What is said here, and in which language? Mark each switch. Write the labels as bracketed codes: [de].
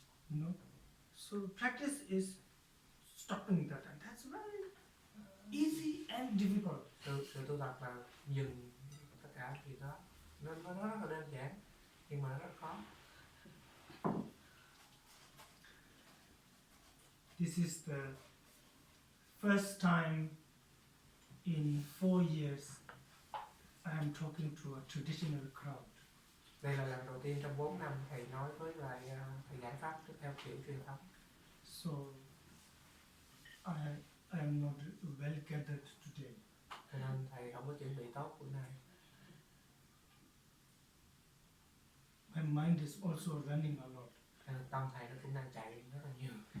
[en] You know, so practice is stopping that, and that's very easy and difficult. [vi] Sự tu tập là dừng tất cả chuyện đó. Nó rất là đơn giản nhưng mà nó rất khó. [en] This is the first time in 4 years I am talking to a traditional crowd. [vi] Đây là lần đầu tiên trong 4 năm thầy nói với lại thầy giải pháp theo kiểu truyền thống. [en] So I am not well gathered today. [vi] Cho nên thầy không có chuẩn bị tốt bữa nay. [en] My mind is also running a lot. [vi] Tâm thầy nó cũng đang chạy rất là nhiều.